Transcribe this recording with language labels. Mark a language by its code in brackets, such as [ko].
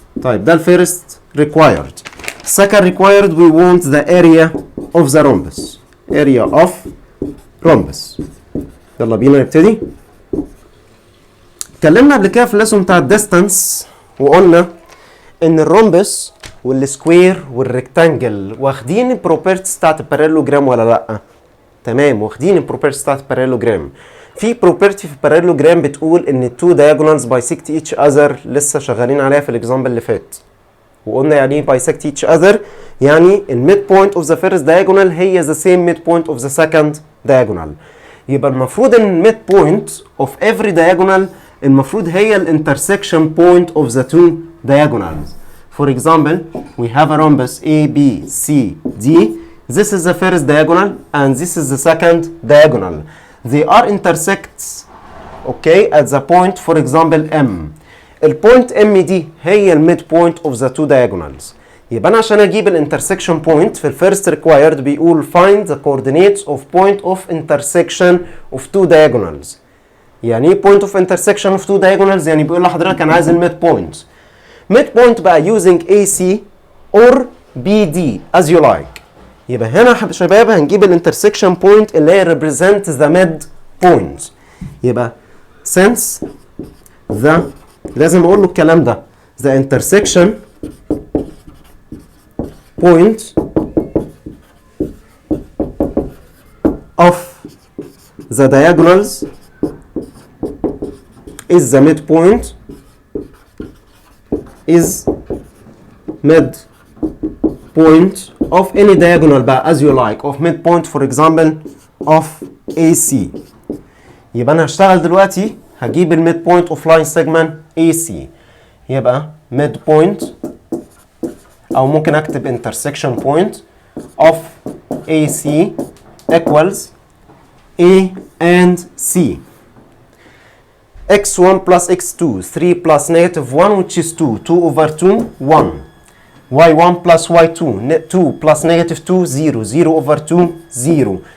[ar] طيب ده الفيرست required. [en] second required we want the area of the rhombus. area of rhombus. [ar] يلا بينا نبتدي. اتكلمنا قبل كده في الليسون بتاع الديستانس وقلنا ان الرومبس والسكوير والريكتانجل واخدين البروبرتيز بتاعت البارالوجرام ولا لا؟ تمام، واخدين البروبرتيز بتاعت البارالوجرام. في بروبرتي في البارالوجرام بتقول ان التو [en] diagonals bisect each other، [ar] لسه شغالين عليها في الاكزامبل اللي فات. وقلنا يعني ايه [en] bisect each other؟ [ar] يعني الميد بوينت اوف ذا فيرست diagonal هي [en] the same midpoint of the second diagonal. [ar] يبقى المفروض ان الميد بوينت اوف every diagonal المفروض هي الانترسكشن بوينت اوف ذا two diagonals. [en] For example, we have a rhombus A, B, C, D. This is the first diagonal and this is the second diagonal. They are intersects, okay, at the point, for example, M. [ar] البوينت M دي هي الميد بوينت [en] of the two diagonals. [ar] يبقى أنا عشان أجيب الانترسكشن بوينت في الفيرست required بيقول [en] find the coordinates of point of intersection of two diagonals. [ar] يعني إيه [en] point of intersection of two diagonals؟ [ar] يعني بيقول لحضرتك أنا عايز الميد بوينت. [en] midpoint بقى using AC or BD as you like. [ar] يبقى هنا يا شباب هنجيب الانترسكشن بوينت اللي هي [en] represent the mid point. يبقى since the [ar] لازم اقول له الكلام ده [en] the intersection point of the diagonals is the midpoint midpoint of any diagonal بقى as you like of midpoint for example of AC. [ar] يبقى انا هشتغل دلوقتي هجيب الميد بوينت اوف لاين سيجمنت AC. [en] يبقى midpoint [ar] او ممكن اكتب [en] intersection point of AC equals A and C. x1 plus x2 3 plus negative 1 which is 2 2 over 2 1 y1 plus y2 2 plus negative 2 0 0 over 2 0.